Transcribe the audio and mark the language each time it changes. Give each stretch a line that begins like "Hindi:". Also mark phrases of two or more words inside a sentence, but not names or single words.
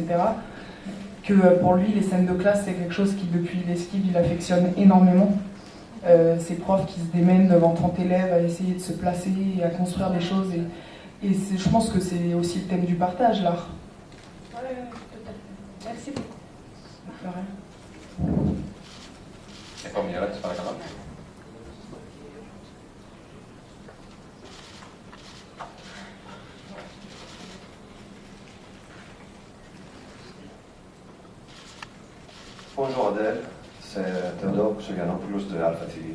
French: Que pour lui, les scènes de classe, c'est quelque chose qui, depuis l'esquive, il affectionne énormément. Ces profs qui se démènent devant 30 élèves à essayer de se placer et à construire des choses. Et je pense que c'est aussi le thème du partage, l'art. Oui, tout à fait. Merci beaucoup.
Greek: Επόμενη ερώτηση, παρακαλώ.
French: Bonjour Adèle, c'est Théodore Kouchoganopoulos de Alpha TV.